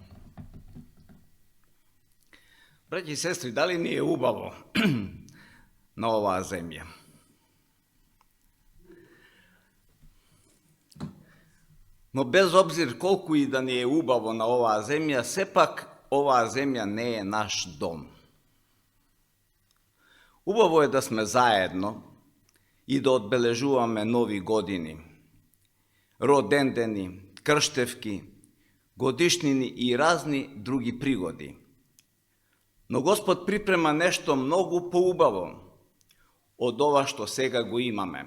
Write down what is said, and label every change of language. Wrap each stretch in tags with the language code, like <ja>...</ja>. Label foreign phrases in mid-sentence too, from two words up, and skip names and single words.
<mk>Браќи и сестри, да ли није убаво на ова земја? Но без обзир колико и да није убаво на ова земја, сепак ова земја не е наш дом. Убаво е да сме заедно и да одбележуваме нови години, родендени, крштевки, годишнини и разни други пригоди. Но Господ припрема нешто многу поубаво од ова што сега го имаме.</mk>